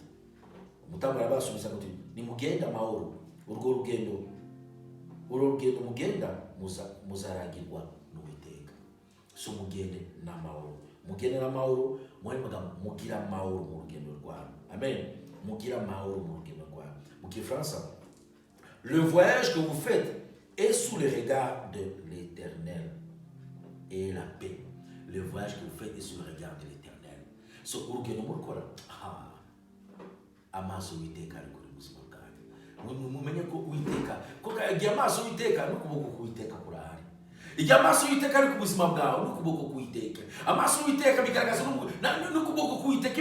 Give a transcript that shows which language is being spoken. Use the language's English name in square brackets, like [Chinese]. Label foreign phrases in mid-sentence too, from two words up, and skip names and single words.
[Kinyarwanda] Umutambyi arabasubiza ati nimugende amahoro, urwo rugendo mugenda muzaragirwa n'Uwiteka. So mugende n'amahoro, mugira amahoro mu rugendo rwanyu. Amen. Mugira amahoro mu rugendo rwanyu. Mu Kifaransa, [French] le voyage que vous faites est sous le regard de l'Éternel et la paix. Le voyage que vous faites est sous le regard de l'Éternel. [Kinyarwanda] So urugendo murukora amaso Uwiteka ari kuri buzima bwanyu. Mumenye ko Uwiteka ko yagiye amaso Uwiteka n'ukuboko k'Uwiteka kurahari. Igihe amaso Uwiteka ari ku buzima bwawe n'ukuboko k'Uwiteka. Amaso Uwiteka bigaragaza n'ukuboko k'Uwiteka.